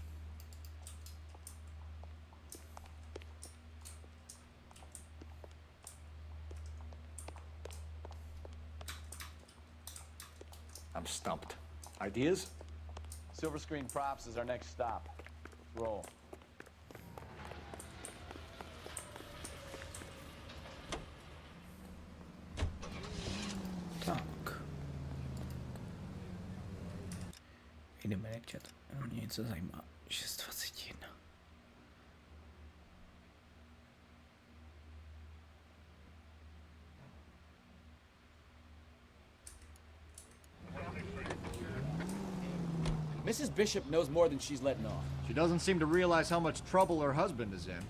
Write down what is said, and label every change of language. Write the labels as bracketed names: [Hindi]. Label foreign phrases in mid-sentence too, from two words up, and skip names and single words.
[English] I'm stumped. Ideas? Silver screen props is our next stop. Let's roll. [Czech] Tak. Jdeme nečet. Mě něco zajímá. 6:21. [English] Mrs. Bishop knows more than she's letting off. She doesn't seem to realize how much trouble her husband is in.